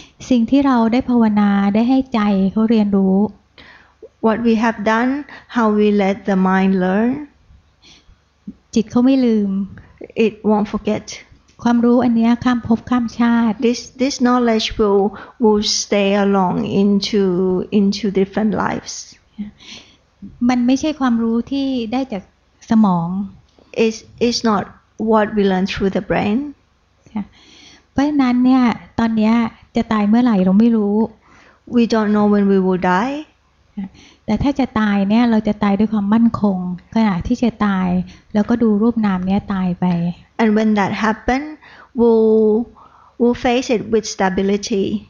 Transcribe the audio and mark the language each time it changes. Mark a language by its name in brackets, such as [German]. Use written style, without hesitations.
[Thai] สิ่งที่เราได้ภาวนาได้ให้ใจเขาเรียนรู้ [English] what we have done, how we let the mind learn, [Thai] จิตเขาไม่ลืม [English] it won't forget. [Thai] ความรู้อันนี้ข้ามภพข้ามชาติ [English] This knowledge will stay along into different lives. [Thai] มันไม่ใช่ความรู้ที่ได้จากสมอง [English] It's not what we learn through the brain. [Thai] เพราะฉะนั้นเนี่ยตอนนี้จะตายเมื่อไหร่เราไม่รู้ [English] We don't know when we will die. [Thai] แต่ถ้าจะตายเนี่ยเราจะตายด้วยความมั่นคงขณะที่จะตายแล้วก็ดูรูปนามเนี้ยตายไป [English] And when that happens, we'll face it with stability.